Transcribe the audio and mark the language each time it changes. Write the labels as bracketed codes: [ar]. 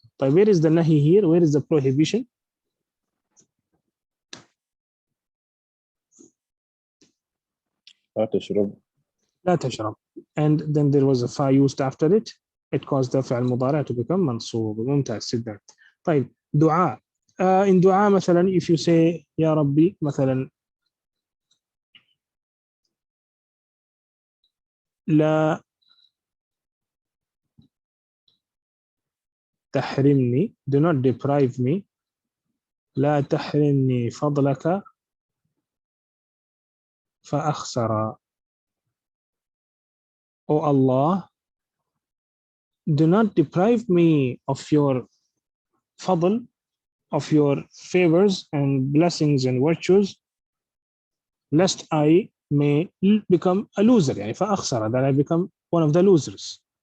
[en] طيب, where is the nahi here? Where is the prohibition? [ar] لا تشرب. لا تشرب. [en] And then there was a fa used after it. It caused the فعل مضارع to become منصوب. [ar] ممتاز جدا. طيب, دعاء. In دعاء مثلا, [en] if you say [ar] يا ربي مثلا, لا تحرمني, [en] do not deprive me, [ar] لا تحرمني فضلك فأخسر. [en] O Allah, do not deprive me of your fadl, of your favors and blessings and virtues, lest I may become a loser, فأخسر, that I become one of the losers.